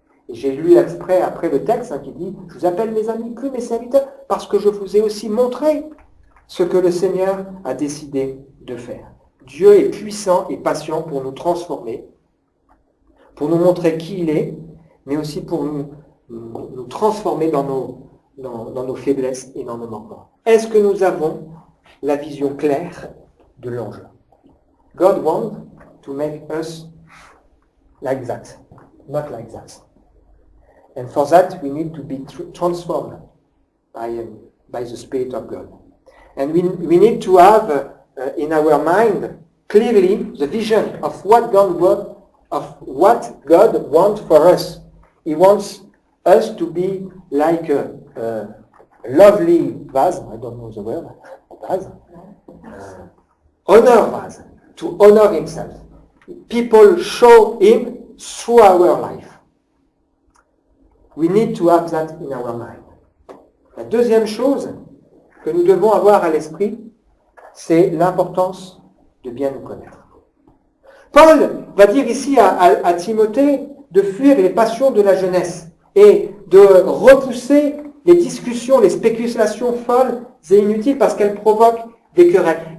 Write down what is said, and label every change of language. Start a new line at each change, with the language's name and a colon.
French: Et j'ai lu l'extrait après le texte qui dit « Je vous appelle mes amis, plus mes serviteurs, parce que je vous ai aussi montré ce que le Seigneur a décidé de faire. » Dieu est puissant et patient pour nous transformer, pour nous montrer qui il est, mais aussi pour nous transformer dans nos faiblesses et dans nos manquements. Est-ce que nous avons la vision claire de l'enjeu?
English: God wants to make us like that, not like that. And for that, we need to be transformed by the Spirit of God. And we need to have in our mind clearly the vision of what God wants for us. He wants us to be like a lovely vase, I don't know the word, vase, honor vase, to honor himself. People show him through our life. We need to have that in our mind.
French: La deuxième chose que nous devons avoir à l'esprit, c'est l'importance de bien nous connaître. Paul va dire ici à Timothée de fuir les passions de la jeunesse et de repousser les discussions, les spéculations folles et inutiles parce qu'elles provoquent des querelles.